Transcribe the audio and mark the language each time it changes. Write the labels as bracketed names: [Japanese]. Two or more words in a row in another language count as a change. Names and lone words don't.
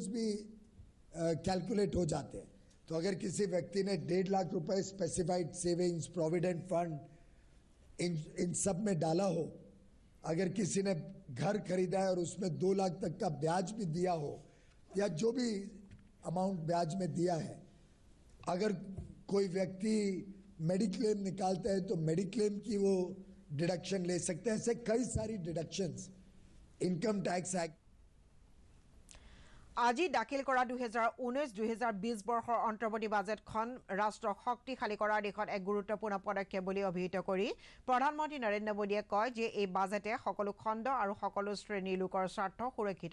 [Hindi] भी कैलकुलेट हो जाते हैं तो अगर किसी व्यक्ति ने 1.5 लाख रुपए [English] specified savings provident fund [Hindi] इन सब में डाला हो अगर किसी ने घर खरीदा है और उसमें 2 लाख तक का ब्याज भी दिया हो या जो भी अमाउंट ब्याज में दिया है अगर कोई व्यक्ति मेडिक्लेम निकालता है तो मेडिक्लेम की वो डिडक्शन ले सकते हैं ऐसे कई सारी डिडक्शंस [English] income tax act [Assamese] আজি দাখিল কৰা 2019-2020 বৰ্ষৰ অন্তৰ্বৰ্তী বাজেটখন ৰাষ্ট্ৰক শক্তিশালী কৰাৰ দিশত এক গুৰুত্বপূৰ্ণ পদক্ষেপ বুলি অভিহিত কৰি প্ৰধানমন্ত্ৰী নৰেন্দ্ৰ মোদীয়ে কয় যে এই বাজেটে সকলো খণ্ড আৰু সকলো শ্ৰেণীৰ লোকৰ স্বাৰ্থ সুৰক্ষিত